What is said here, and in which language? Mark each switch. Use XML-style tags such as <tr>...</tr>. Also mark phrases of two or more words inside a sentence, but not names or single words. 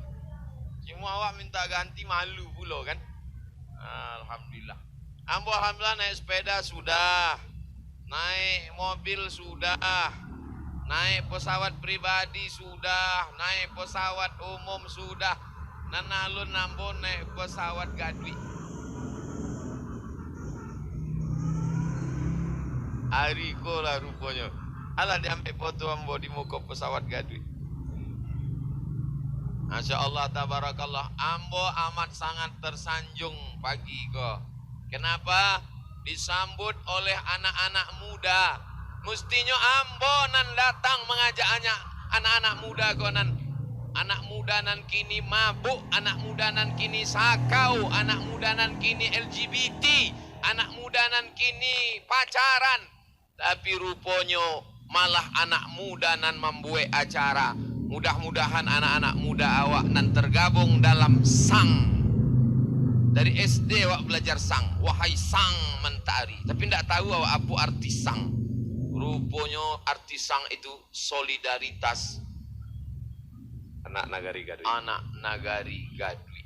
<min>Cuma awak minta ganti, malu pula kan. Alhamdulillah. Ambo alhamdulillah naik sepeda sudah, naik mobil sudah, naik pesawat pribadi sudah, naik pesawat umum sudah. Nanalun ambo naik pesawat Gadwi. Hariko lah rupanya. Alah diambil foto ambo di muka pesawat Gadwi.</min> <ar>ما شاء الله تبارك الله.</ar> <min>Ambo amat sangat tersanjung pagi ko. Kenapa?</min> <id>Disambut oleh anak-anak muda.</id> <min>Mestinya ambo nan datang mengajak anak-anak muda ko nan. Anak muda nan kini mabuk, anak muda nan kini sakau, anak muda nan kini LGBT, anak muda nan kini pacaran.</min> <id>Tapi rupanya malah anak muda nan membuat acara.</id> <min>Mudah-mudahan anak-anak muda awak nan tergabung dalam sang. Dari SD awak belajar sang.</min> <id>Wahai sang mentari.</id> <min>Tapi tidak tahu awak apa arti sang. Rupanya arti sang itu solidaritas. Anak Nagari Gadwi. Anak Nagari Gadwi.</min>